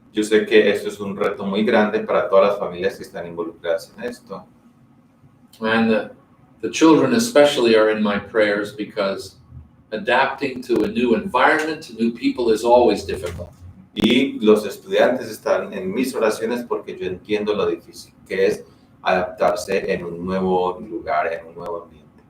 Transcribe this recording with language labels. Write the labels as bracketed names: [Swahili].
[Spanish] Yo sé que esto es un reto muy grande para todas las familias que están involucradas en esto. [English] And the children especially are in my prayers because adapting to a new environment, to new people is always difficult. [Spanish] Y los estudiantes están en mis oraciones porque yo entiendo lo difícil que es adaptarse en un nuevo lugar, en un nuevo ambiente.